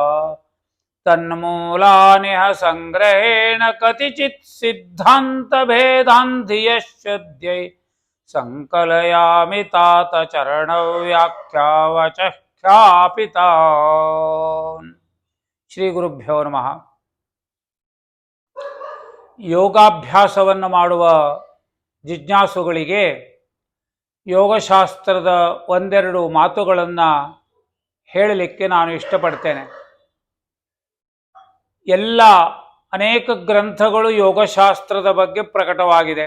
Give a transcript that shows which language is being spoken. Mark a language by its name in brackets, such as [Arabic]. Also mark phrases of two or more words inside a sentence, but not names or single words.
[Sanskrit] तन्मूलानिह संग्रहेण कतिचित् सिद्धान्तभेदान्धियश्चद्यै संकलयामि तात चरणव्याख्यावचः ख्यापितान्। ಶ್ರೀ ಗುರುಭ್ಯೋ ನಮಃ. [Kannada] ಯೋಗಾಭ್ಯಾಸವನ್ನು ಮಾಡುವ ಜಿಜ್ಞಾಸುಗಳಿಗೆ ಯೋಗಶಾಸ್ತ್ರದ ಒಂದೆರಡು ಮಾತುಗಳನ್ನು ಹೇಳಲಿಕ್ಕೆ ನಾನು ಇಷ್ಟಪಡ್ತೇನೆ. ಅನೇಕ ಗ್ರಂಥಗಳು ಯೋಗಶಾಸ್ತ್ರದ ಬಗ್ಗೆ ಪ್ರಕಟವಾಗಿದೆ.